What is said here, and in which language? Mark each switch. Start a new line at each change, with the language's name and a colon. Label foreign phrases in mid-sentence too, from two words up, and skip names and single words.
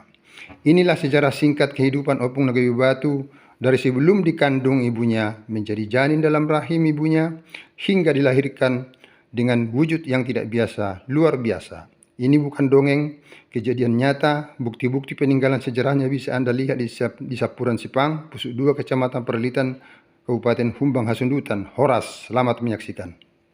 Indonesian: Inilah sejarah singkat kehidupan Opung Nagabe Batu dari sebelum dikandung ibunya, menjadi janin dalam rahim ibunya, hingga dilahirkan dengan wujud yang tidak biasa, luar biasa. Ini bukan dongeng, kejadian nyata, bukti-bukti peninggalan sejarahnya bisa Anda lihat di Sapuran Sipang, Pusuk 2, Kecamatan Perlitan, Kabupaten Humbang Hasundutan. Horas, selamat menyaksikan.